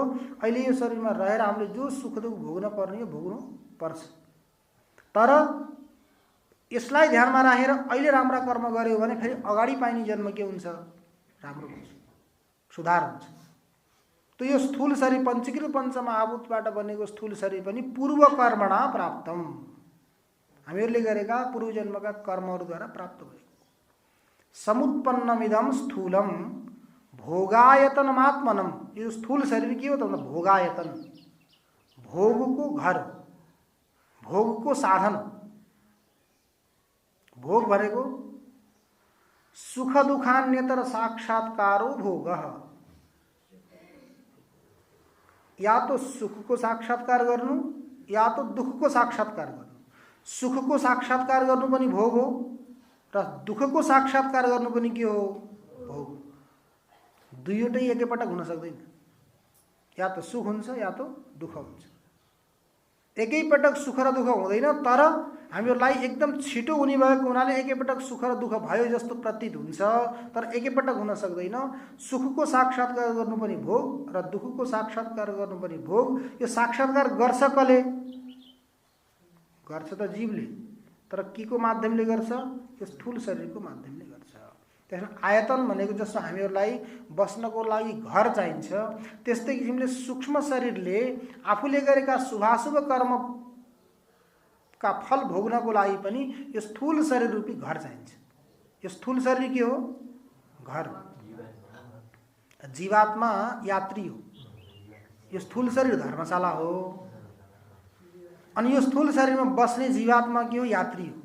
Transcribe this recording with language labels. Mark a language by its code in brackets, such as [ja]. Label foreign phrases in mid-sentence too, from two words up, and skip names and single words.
[ne] अहिले यो शरीरमा रहेर हामीले जो सुख दुःख भोग्न पर्ने यो भोग्नु पर्छ। तर यसलाई ध्यानमा राखेर अहिले राम्रा कर्म गर्यो भने फेरि अगाडि पाइने जन्म के हुन्छ? राम्रो हुन्छ, सुधार हुन्छ। तो यो स्थूल शरीर पंचीकृत पंचमहाभूतबाट बनेको स्थूल शरीर पनि [sa] पूर्व कर्मणा प्राप्तम, [ne] हामीहरूले गरेका पूर्व जन्मका कर्महरूद्वारा प्राप्त भएको। [sa] समुत्पन्नमिदं स्थूलम भोगायतनमात्मनम, [ne] यो स्थूल शरीर के हो त? भोगायतन, भोगको घर, भोगको साधन। भोग भनेको [sa] सुख दुखान्यतर साक्षात्कारो भोगः। [ne] या तो सुखको साक्षात्कार गर्नु या तो दुखको साक्षात्कार गर्नु। सुखको साक्षात्कार गर्नु पनि भोग हो र दुखको साक्षात्कार गर्नु पनि के हो? भोग। दुईवटै एकैपटक हुन सक्दैन। या तो सुख हुन्छ या तो दुख हुन्छ। एकैपटक सुख र दुख हुँदैन। तर हामीलाई एकदम छिटो हुने भएको हुनाले एकैपटक सुख र दुख भयो जस्तो प्रतीत हुन्छ, तर एकैपटक हुन सक्दैन। सुखको साक्षात्कार गर्नु पनि भोग र दुखको साक्षात्कार गर्नु पनि भोग। यो साक्षात्कार गर्छ कसले? गर्छ त जीवले, तर के को माध्यमले गर्छ? यो स्थूल शरीरको माध्यमले गर्छ। त्यसमा आयतन भनेको जस्तो हामीहरूलाई बस्नको लागि घर चाहिन्छ, त्यस्तै किसिमले सूक्ष्म शरीरले आफूले गरेका शुभाशुभ कर्म का फल भोग्नको लागि पनि यो स्थूल शरीर रूपी घर चाहिन्छ। यो स्थूल शरीर के हो? घर। जीवात्मा यात्री हो, यो स्थूल शरीर धर्मशाला हो। अनि यो स्थूल शरीरमा बस्ने जीवात्मा के हो? यात्री हो।